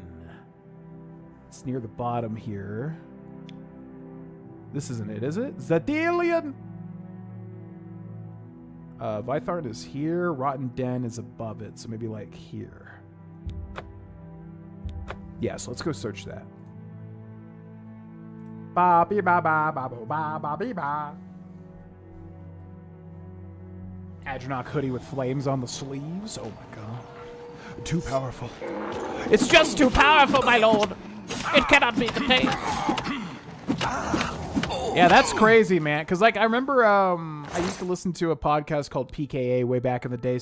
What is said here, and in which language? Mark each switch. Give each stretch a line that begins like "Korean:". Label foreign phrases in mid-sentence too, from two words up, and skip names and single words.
English: It's near the bottom here. This isn't it, is it? Zadalian! Vytharn is here. Rotten Den is above it, so maybe like here. Yeah, so let's go search that. Ba be ba ba ba bo ba ba be ba. Adronach hoodie with flames on the sleeves. Oh my god. Too powerful. It's just too powerful, my lord. It cannot be contained. Yeah, that's crazy, man. Because, like, I remember I used to listen to a podcast called PKA way back in the day.